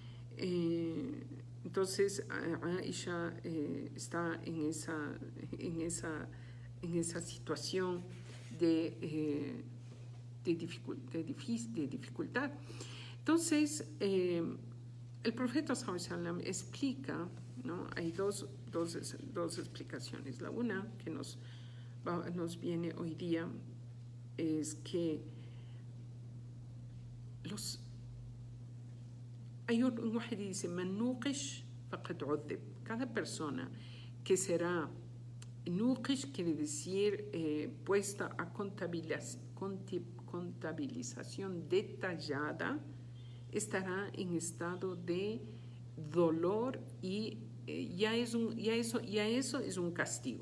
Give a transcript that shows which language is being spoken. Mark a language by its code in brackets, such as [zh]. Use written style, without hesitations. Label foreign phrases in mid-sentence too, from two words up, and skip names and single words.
[es] Entonces Aisha está en esa situación de dificultad. Entonces el profeta [ar] صلى الله عليه وسلم [es] explica, ¿no? Hay dos explicaciones. La una que nos viene hoy día es que hay un wahid que dice, [ar] من نوقش فقد عذب. [es] Cada persona que será nuqish, quiere decir puesta a contabilización detallada, estará en estado de dolor y eso es un castigo.